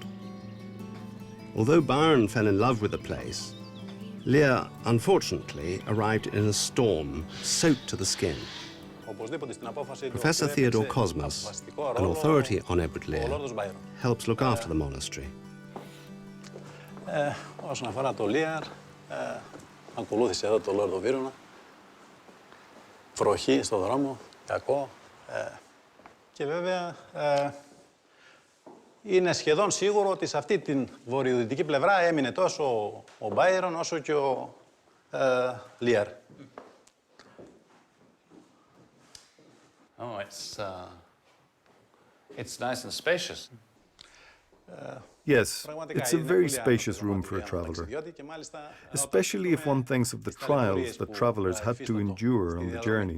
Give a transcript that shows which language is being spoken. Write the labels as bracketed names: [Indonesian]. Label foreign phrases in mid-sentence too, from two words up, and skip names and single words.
[English] Although Byron fell in love with the place, Lear unfortunately arrived in a storm, soaked to the skin. Professor Theodore Cosmas, an authority on Edward Lear, helps look after the monastery. [Greek] Όσον αφορά το Lear, ακολούθησε εδώ το Lord of Verona. Βροχή στο δρόμο, κακό. Και βέβαια είναι σχεδόν σίγουρο ότι σε αυτή την βορειοδυτική πλευρά έμεινε τόσο ο Byron όσο και ο Lear. [English] Oh, it's nice and spacious. Yes, it's a very spacious room for a traveller, especially if one thinks of the trials that travellers had to endure on the journey.